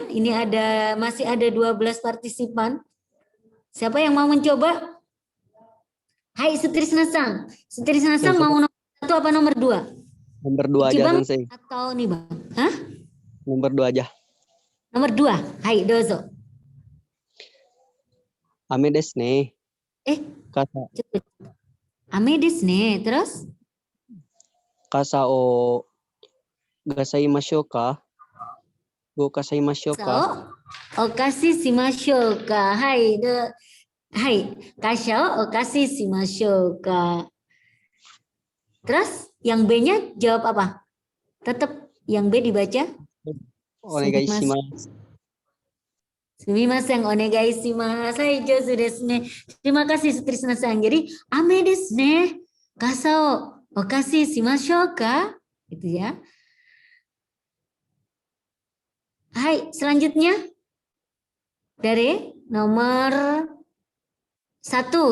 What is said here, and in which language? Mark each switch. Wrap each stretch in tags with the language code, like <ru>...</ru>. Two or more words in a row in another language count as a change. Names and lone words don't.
<id>Ini masih ada 12 partisipan. Siapa yang mau mencoba? Hai Sutrisna Sang. Sutrisna Sang mau nomor 1 apa nomor 2? Nomor 2 aja, Bang, Sensei. atau nih Bang? Hah? Nomor 2 aja. Nomor 2. Hai,</id> <ja>dozo. 雨ですね。傘, 雨ですね. Terus? 傘をがさいましょうか? ごかさいましょうか? お貸ししましょうか. はい、かしゃお貸ししましょうか.</ja> <id>Terus yang B-nya jawab apa? Tetap yang B dibaca?</id> <ja>お願いします. すみません、お願いします. はい、上手ですね.</ja> <id>Terima kasih Sutrisna-san. Jadi,</id> <ja>雨ですね. 傘をお貸ししましょうか?</ja> <id>Gitu ya. Hai, selanjutnya. Dari nomor 1.</id>